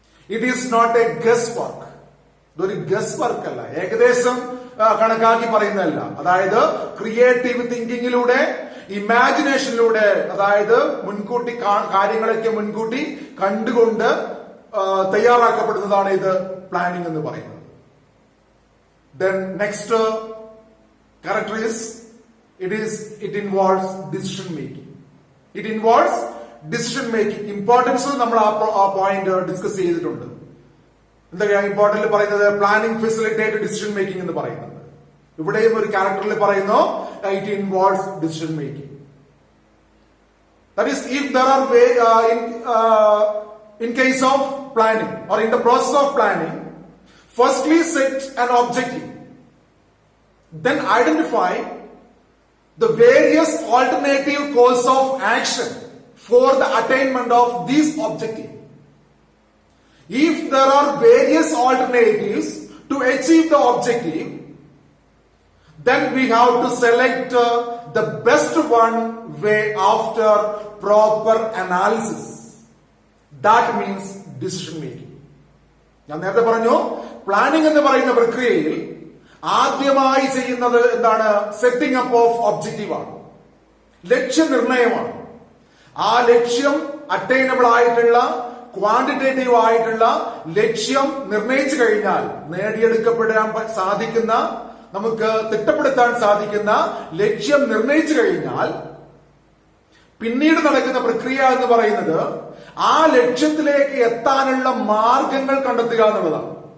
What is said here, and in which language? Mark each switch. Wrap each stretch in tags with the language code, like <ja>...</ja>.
<en>It is not a guess work.</en> <ml>ഇതൊരു guess work അല്ല, ഏകദേശം കണക്കാക്കി പറയുന്നതല്ല. അതായത് ക്രിയേറ്റീവ് തിങ്കിങ്ങിലൂടെ, ഇമാജിനേഷനിലൂടെ, അതായത് മുൻകൂട്ടി കാര്യങ്ങളൊക്കെ മുൻകൂട്ടി കണ്ടുകൊണ്ട് തയ്യാറാക്കപ്പെടുന്നതാണ് ഇത് പ്ലാനിംഗ് എന്ന് പറയുന്നത്.</ml> <en>Then next character is it involves decision making. It involves decision making.</en> <ml>Importance നമ്മൾ ആ പോയിന്റ് ഡിസ്കസ് ചെയ്തിട്ടുണ്ട്. എന്തൊക്കെയാണ് ഇമ്പോർട്ടന്റ് പറയുന്നത്?</ml> <en>planning facilitate decision making</en> <ml>എന്ന് പറയുന്നുണ്ട്. ഇവിടെയും ഒരു ക്യാരക്ടറിൽ പറയുന്നു</ml> <en>It involves decision making. That is if there are in case of planning or in the process of planning, firstly set an objective, then identify the various alternative course of action for the attainment of this objective. If there are various alternatives to achieve the objective, then we have to select the best one way after proper analysis. That means decision making.</en> <ml>ഞാൻ നേരത്തെ പറഞ്ഞു, planning എന്ന് പറയുന്ന പ്രക്രിയയിൽ ആദ്യമായി ചെയ്യുന്നത് എന്താണ്? Setting up of objective ആണ്, ലക്ഷ്യനിർണയമാണ്. ആ ലക്ഷ്യം അറ്റൈനബിൾ ആയിട്ടുള്ള, ക്വാണ്ടിറ്റേറ്റീവ് ആയിട്ടുള്ള ലക്ഷ്യം നിർണയിച്ചു കഴിഞ്ഞാൽ, നേടിയെടുക്കപ്പെടാൻ സാധിക്കുന്ന, നമുക്ക് തിട്ടപ്പെടുത്താൻ സാധിക്കുന്ന ലക്ഷ്യം നിർണയിച്ചു കഴിഞ്ഞാൽ പിന്നീട് നടക്കുന്ന പ്രക്രിയ എന്ന് പറയുന്നത് ആ ലക്ഷ്യത്തിലേക്ക് എത്താനുള്ള മാർഗങ്ങൾ കണ്ടെത്തുക എന്നുള്ളതാണ്.</ml>